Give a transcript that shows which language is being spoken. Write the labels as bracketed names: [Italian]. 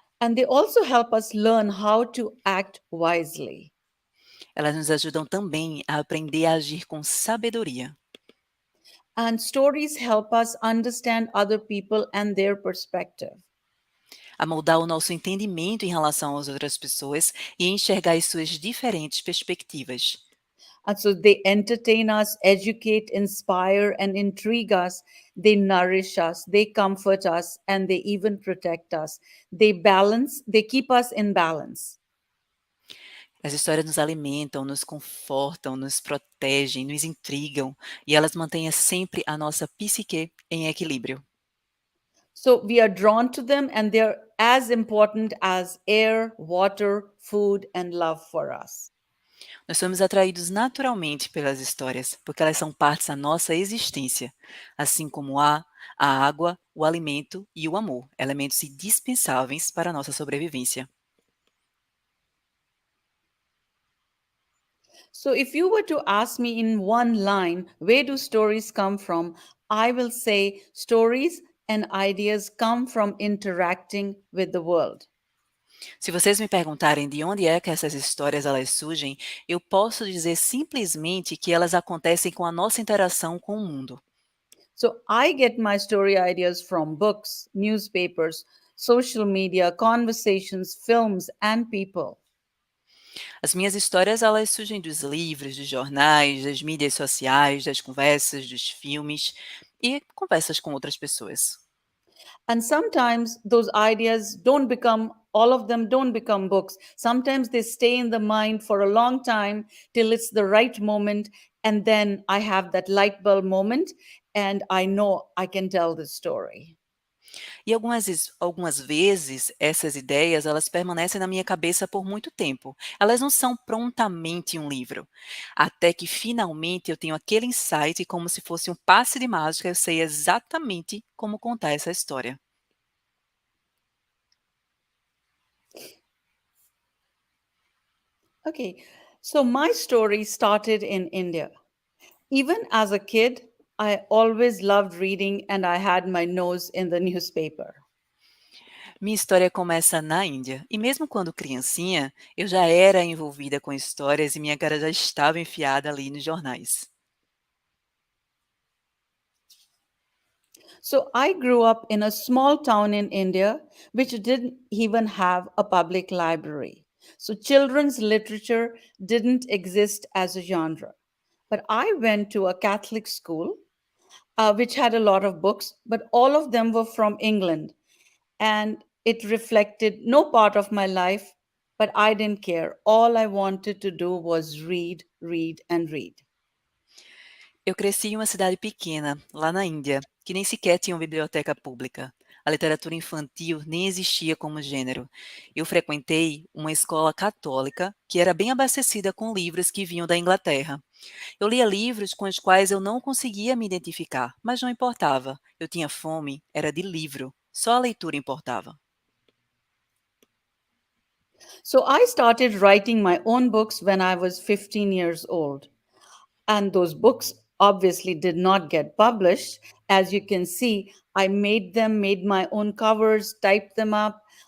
[English] And they also help us learn how to act wisely. [Portuguese] Elas nos ajudam também a aprender a agir com sabedoria. [English] And stories help us understand other people and their perspective. [Portuguese] A moldar o nosso entendimento em relação às outras pessoas e enxergar as suas diferentes perspectivas. [English] And so they entertain us, educate, inspire, and intrigue us. They nourish us, they comfort us, and they even protect us. They keep us in balance. [Portuguese] As histórias nos alimentam, nos confortam, nos protegem, nos intrigam e elas mantêm sempre a nossa psique em equilíbrio. [English] So we are drawn to them, and they're as important as air, water, food, and love for us. [Portuguese] Nós somos atraídos naturalmente pelas histórias, porque elas são partes da nossa existência, assim como o ar, a água, o alimento e o amor, elementos indispensáveis para a nossa sobrevivência. [English] So, if you were to ask me in one line, where do stories come from? I will say stories and ideas come from interacting with the world. [Portuguese] Se vocês me perguntarem de onde é que essas histórias elas surgem, eu posso dizer simplesmente que elas acontecem com a nossa interação com o mundo. [English] So, I get my story ideas from books, newspapers, social media, conversations, films, and people. [Portuguese] As minhas histórias elas surgem dos livros, dos jornais, das mídias sociais, das conversas, dos filmes e conversas com outras pessoas. [English] And sometimes those ideas all of them don't become books. Sometimes they stay in the mind for a long time till it's the right moment. And then I have that light bulb moment and I know I can tell the story. [Portuguese] E algumas vezes essas ideias, elas permanecem na minha cabeça por muito tempo. Elas não são prontamente um livro. Até que finalmente eu tenho aquele insight e como se fosse um passe de mágica, eu sei exatamente como contar essa história. [English] Okay, so my story started in India. Even as a kid, I always loved reading and I had my nose in the newspaper. [Portuguese] Minha história começa na Índia, e mesmo quando criancinha, eu já era envolvida com histórias e minha cara já estava enfiada ali nos jornais. [English] So I grew up in a small town in India, which didn't even have a public library. So children's literature didn't exist as a genre. But I went to a Catholic school, which had a lot of books, but all of them were from England. And it reflected no part of my life, but I didn't care. All I wanted to do was read, read, and read. [Portuguese] Eu cresci em uma cidade pequena, lá na Índia, que nem sequer tinha uma biblioteca pública. A literatura infantil nem existia como gênero. Eu frequentei uma escola católica que era bem abastecida com livros que vinham da Inglaterra. Eu lia livros com os quais eu não conseguia me identificar, mas não importava. Eu tinha fome, era de livro. Só a leitura importava. [English] So I started writing my own books when I was 15 years old. And those books obviously did not get published. As you can see, I made them, made my own covers, typed them up.